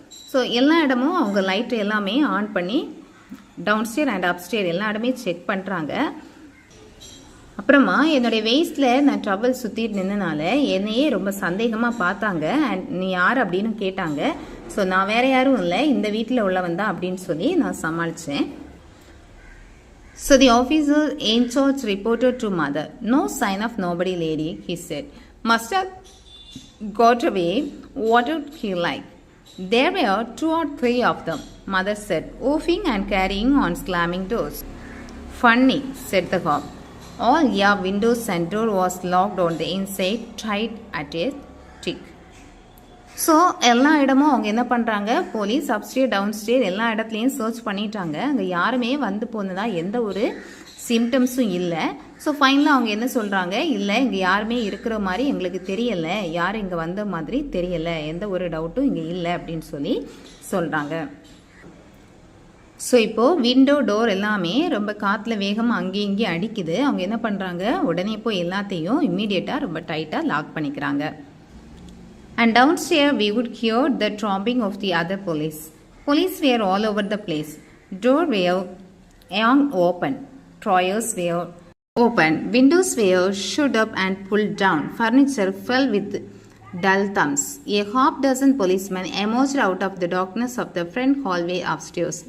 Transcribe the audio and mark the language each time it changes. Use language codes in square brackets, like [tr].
[ta] So எல்லா இடமும் அவங்க லைட் எல்லாமே ஆன் பண்ணி டவுன்ஸ்டேர் அண்ட் அப்ஸ்டேர் எல்லா இடமே செக் பண்ணுறாங்க. அப்புறமா என்னுடைய வெயிஸ்டில் நான் டவல் சுற்றிட்டு நின்றனால என்னையே ரொம்ப சந்தேகமாக பார்த்தாங்க. அண்ட் நீ யார் அப்படின்னு கேட்டாங்க. ஸோ நான் வேற யாரும் இல்லை, இந்த வீட்டில் உள்ளவன் தான் அப்படின்னு சொல்லி நான் சமாளித்தேன். [en] So the officer in charge reported to mother. "No sign of nobody, lady," he said. "Must have got away. What would he like?" "There were 2 or 3 of them," mother said, woofing and carrying on slamming doors. "Funny," said the cop. "All your windows and door was locked on the inside, tied at a tick." [ta] So எல்லா இடமும் அவங்க என்ன பண்ணுறாங்க, police upstair டவுன்ஸ்டேர் எல்லா இடத்துலையும் search பண்ணிட்டாங்க. அங்கே யாருமே வந்து போனதா எந்த ஒரு சிம்டம்ஸும் இல்லை. ஸோ ஃபைனலாக அவங்க என்ன சொல்கிறாங்க, இல்லை இங்கே யாருமே இருக்கிற மாதிரி எங்களுக்கு தெரியலை, யாரும் இங்கே வந்த மாதிரி தெரியலை, எந்த ஒரு டவுட்டும் இங்கே இல்லை அப்படின்னு சொல்லி சொல்கிறாங்க. ஸோ இப்போது விண்டோ டோர் எல்லாமே ரொம்ப காற்றுல வேகமாக அங்கேயும் இங்கேயும் அடிக்குது. அவங்க என்ன பண்ணுறாங்க, உடனே போய் எல்லாத்தையும் இம்மீடியட்டாக ரொம்ப டைட்டாக லாக் பண்ணிக்கிறாங்க. [en] And downstairs we would hear the tromping of the other police. Police were all over the place. Door were open. Drawers were open. Windows were shut up and pulled down. Furniture fell with dull thumbs. A half dozen policemen emerged out of the darkness of the front hallway upstairs.